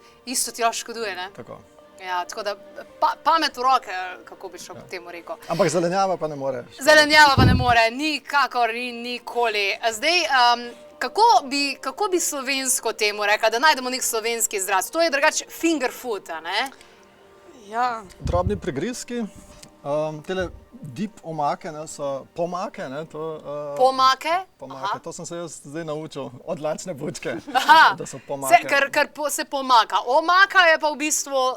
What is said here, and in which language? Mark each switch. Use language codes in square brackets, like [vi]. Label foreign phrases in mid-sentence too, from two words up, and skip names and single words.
[sl] Isto ti jo škoduje, ne? Tako. Ja, tako da pamet v roke, kako bi šel temu rekel. Ampak zelenjava pa ne more. Zelenjava pa ne more, nikakor in nikoli. Zdaj, kako bi slovensko temu rekla, da najdemo nek slovenski izraz? To je drugače [en] finger food, [sl] a ne? Ja. Drobni prigrizki, tele dip omake so pomake. Pomake? Pomake, to sem se jaz zdaj naučil od Lačne bučke, da so pomake. Ker se pomaka. Omaka je pa v bistvu, ne?